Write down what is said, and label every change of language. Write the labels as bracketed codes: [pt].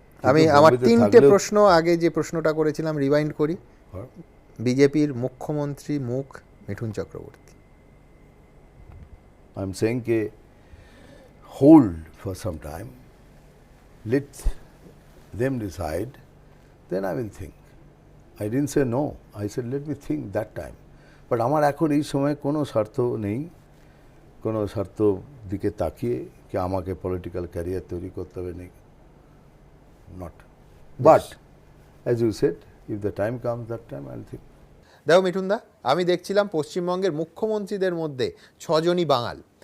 [bn] আমি আমার 3টে প্রশ্ন, আগে যে প্রশ্নটা করেছিলাম রিভাইন্ড করি। বিজেপির মুখ্যমন্ত্রী মুখ Mithun Chakraborty. [en] I am saying কে hold for some time, let them decide, then I will think. I didn't say no, I said let me think that time. [bn] But আমার এখন এই সময় কোনো স্বার্থ নেই, কোনো স্বার্থ দিকে তাকিয়ে কি আমাকে পলিটিক্যাল ক্যারিয়ার তৈরি করতে হবে নেই, not. [en] But as you said, if the time comes that time I will think. [bn] দেখো মিঠুনদা, আমি দেখছিলাম পশ্চিমবঙ্গের মুখ্যমন্ত্রীদের মধ্যে 6 জনই বাঙাল।